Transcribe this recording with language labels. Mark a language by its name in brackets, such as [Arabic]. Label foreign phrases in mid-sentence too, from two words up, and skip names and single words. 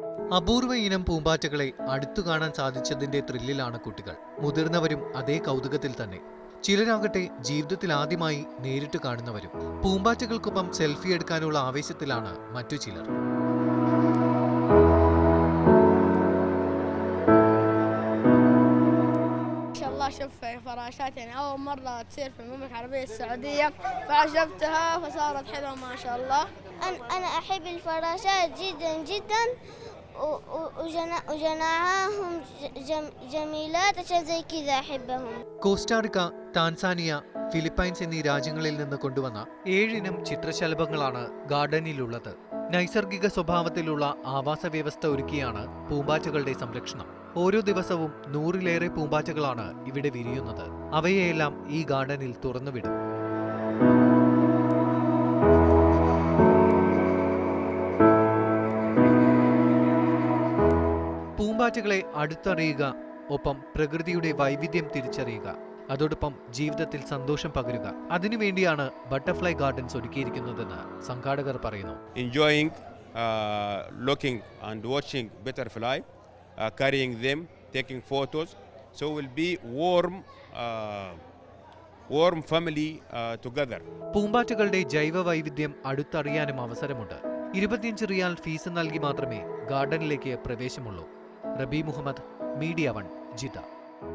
[Malayalam] അപൂർവ ഇനം പൂമ്പാറ്റകളെ അടുത്തു കാണാൻ സാധിച്ചതിന്റെ ത്രില്ലിലാണ് കുട്ടികൾ. മുതിർന്നവരും അതേ കൗതുകത്തിൽ തന്നെ. ചിലരാകട്ടെ ജീവിതത്തിൽ ആദ്യമായി നേരിട്ട് കാണുന്നവരും. പൂമ്പാറ്റകൾക്കൊപ്പം സെൽഫി എടുക്കാനുള്ള ആവേശത്തിലാണ് മറ്റു ചിലർ. [Arabic] أشوف فراشات يعني أول مرة تصير في المملكة العربية السعودية فعجبتها فصارت حلوة ما شاء الله. أنا أحب الفراشات جدا جدا وجناحهم جميلات عشان زي كذا أحبهم. [Malayalam] കോസ്റ്റാറിക്ക, ടാൻസാനിയ, ഫിലിപ്പൈൻസ് എന്നീ രാജ്യങ്ങളിൽ നിന്ന് കൊണ്ടുവന്ന 7 ഇനം ചിത്രശലഭങ്ങളാണ് ഗാർഡനിലുള്ളത്. നൈസർഗിക സ്വഭാവത്തിലുള്ള ആവാസ വ്യവസ്ഥ ഒരുക്കിയാണ് പൂമ്പാറ്റകളുടെ സംരക്ഷണം. ഓരോ ദിവസവും 100-ലേറെ പൂമ്പാറ്റകളാണ് ഇവിടെ വിരിയുന്നത്. അവയെയെല്ലാം ഈ ഗാർഡനിൽ തുറന്നുവിടും. പൂമ്പാറ്റകളെ അടുത്തറിയുക, ഒപ്പം പ്രകൃതിയുടെ വൈവിധ്യം തിരിച്ചറിയുക, അതോടൊപ്പം ജീവിതത്തിൽ സന്തോഷം പകരുക. അതിനുവേണ്ടിയാണ് [English] butterfly gardens [Malayalam] ഒരുക്കിയിരിക്കുന്നതെന്ന് സംഘാടകർ പറയുന്നു. [English] Enjoying looking and watching butterfly, carrying them, taking photos, so will be warm family together. [Malayalam] പൂമ്പാറ്റകളുടെ ജൈവ വൈവിധ്യം അടുത്തറിയാനും അവസരമുണ്ട്. 25 റിയാൽ ഫീസ് നൽകി മാത്രമേ ഗാർഡനിലേക്ക് പ്രവേശമുള്ളൂ. റബി മുഹമ്മദ്, മീഡിയ 1, ജിദ്ദ.